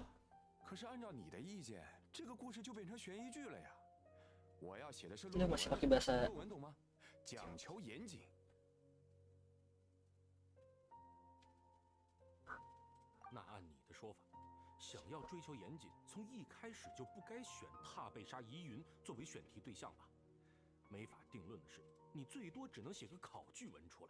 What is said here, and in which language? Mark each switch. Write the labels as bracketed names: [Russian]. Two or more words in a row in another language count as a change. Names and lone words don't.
[Chinese] 可是按照你的意见，这个故事就变成悬疑剧了呀。我要写的是 [Indonesian] Ini [Chinese] 论文， [Indonesian] masih pakai bahasa [Chinese] 论文懂吗？讲求严谨。那按你的说法，想要追求严谨，从一开始就不该选踏被杀疑云作为选题对象吧？没法定论的是，你最多只能写个考据文出来。